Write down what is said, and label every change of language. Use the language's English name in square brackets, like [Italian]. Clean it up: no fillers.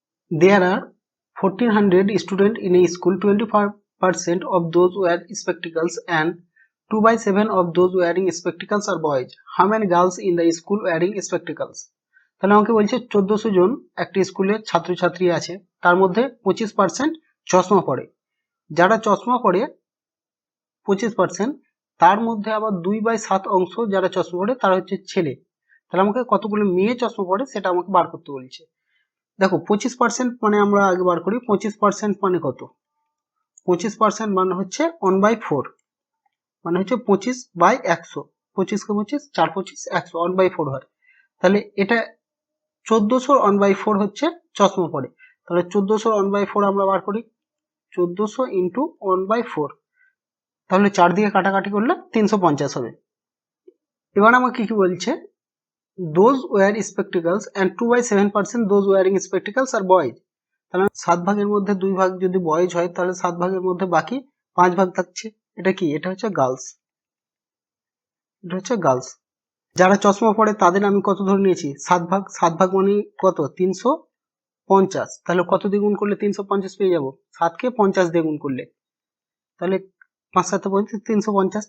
[English] There are 1400 students in a school, 25% of those wear spectacles and 2/7 of those wearing spectacles are boys. How many girls in the school wearing spectacles? [Bangla] তাহলে আমাকে বলছে 1400 জন একটি স্কুলে ছাত্রছাত্রী আছে, তার মধ্যে 25% চশমা পরে। যারা চশমা পরে 25%, তার মধ্যে আবার 2/7 অংশ যারা চশমা পরে তারা হচ্ছে ছেলে। তাহলে আমাকে কতগুলো মেয়ে চশমা পরে সেটা আমাকে বার করতে বলছে। দেখো 25% মানে আমরা আগে বার করি, 25% মানে কত, 25% মানে হচ্ছে 1/4, মানে হচ্ছে 25/100, 25 কে 25 4 25 100, 1/4 হয়। তাহলে এটা 1400 1/4 হচ্ছে চশমা পরে। তাহলে 1400 1/4 আমরা বার করি, 1400 ইন্টু 1/4, তাহলে 4 দিয়ে কাটাকাটি করলে 350 হবে। এবার আমাকে কি বলছে, [English] those wear spectacles and 2/7% those wearing spectacles are boys. [Bangla] তাহলে 7 ভাগের মধ্যে 2 ভাগ যদি বয়েজ হয়, তাহলে 7 ভাগের মধ্যে বাকি 5 ভাগ থাকছে। এটা কি, এটা হচ্ছে গার্লস। যারা চশমা পরে তাদের আমি কত ধরে নিয়েছি, 7 ভাগ মানে কত, 350। তাহলে কত দিয়ে গুণ করলে 350 পেয়ে যাব, 7কে 50 দিয়ে গুণ করলে, তাহলে 5 7 350।